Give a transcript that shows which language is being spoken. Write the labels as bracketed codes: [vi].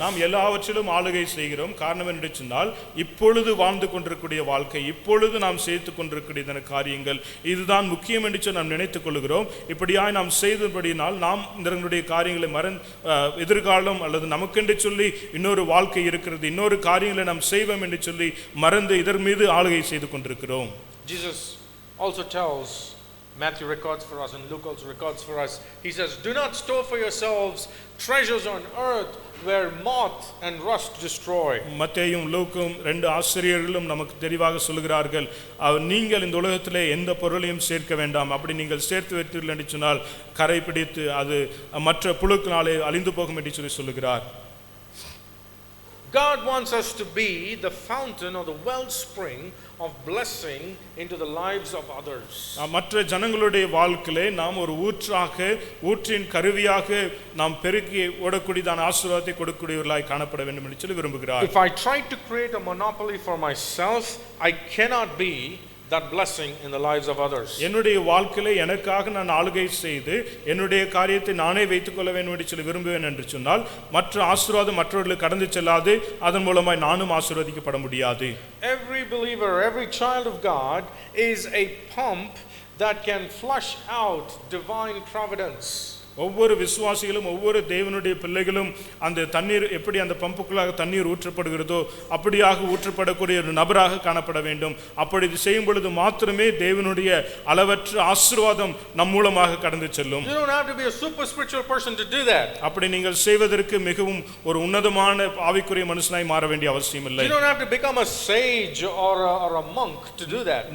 [ta] நாம் எல்லாவற்றிலும் ஆளுகை செய்கிறோம். காரணம் என்று சொன்னால், இப்பொழுது வாழ்ந்து கொண்டிருக்கிற வாழ்க்கை, இப்பொழுது நாம் செய்து கொண்டிருக்கிற காரியங்கள் இதுதான் முக்கியம் என்று நாம் நினைத்துக் கொள்கிறோம். இப்படியாய் நாம் செய்தபடியினால் நாம் இதனுடைய காரியங்களை எதிர்காலம் அல்லது நமக்கென்று சொல்லி இன்னொரு வாழ்க்கை இருக்கிறது, இன்னொரு காரியங்களை நாம் செய்வோம் என்று சொல்லி மறந்து இதன் மீது ஆளுகை செய்து கொண்டிருக்கிறோம். [en] Jesus also tells, Matthew records for us and Luke also records for us, he says, do not store for yourselves treasures on earth where moth and rust destroy. [ta] மத்தேயும் லூக்கும் ரெண்டு ஆசிரியர்களும் நமக்கு தெளிவாக சொல்கிறார்கள், நீங்கள் இந்த உலகத்திலே எந்த பொருளையும் சேர்க்க வேண்டாம். அப்படி நீங்கள் சேர்த்து வைத்தீர்கள் என்று சொன்னால் கரை பிடித்து அது மற்ற புழுக்கினாலே அழிந்து போகும் என்று சொல்லி சொல்லுகிறார். [en] God wants us to be the fountain or the wellspring of blessing into the lives of others. [ta] மற்ற ஜனங்களுடைய வாழ்க்கையிலே நாம் ஒரு ஊற்றின் கருவியாக நாம் பெருக்கி ஓடக்கூடியதான ஆசீர்வாதத்தை கொடுக்கக்கூடியவர்களாய் காணப்பட வேண்டும் என்று சொல்லி விரும்புகிறார். [en] If I try to create a monopoly for myself, I cannot be that blessing in the lives of others. [ta] என்னுடைய வாழ்க்கையிலே எனக்காக நான் ஆளுகை செய்து என்னுடைய காரியத்தை நானே வைத்துக் கொள்ள வேண்டும் என்று சொல்லி விரும்புவேன் என்று சொன்னால் மற்ற ஆசீர்வாதம் மற்றவர்களுக்கு கடந்து செல்லாது, அதன் மூலமாய் நானும் ஆசீர்வதிக்கப்பட முடியாது. [en] Every believer, every child of God is a pump that can flush out divine providence. [ta] ஒவ்வொரு விசுவாசிகளும் ஒவ்வொரு தேவனுடைய பிள்ளைகளும் அந்த தண்ணீர் எப்படி அந்த பம்புக்குள்ளாக தண்ணீர் ஊற்றப்படுகிறதோ அப்படியாக ஊற்றப்படக்கூடிய ஒரு நபராக காணப்பட வேண்டும். அப்படி செய்யும் பொழுது மாத்திரமே தேவனுடைய அளவற்ற ஆசீர்வாதம் நம் மூலமாக கடந்து செல்லும். [en] You don't have to be a super spiritual person to do that. [ta] அப்படி நீங்கள் செய்வதற்கு மிகவும் ஒரு உன்னதமான ஆவிக்குரிய மனுஷனாய் மாற வேண்டிய அவசியம் இல்லை. [en] You don't have to become a sage or a monk to do that.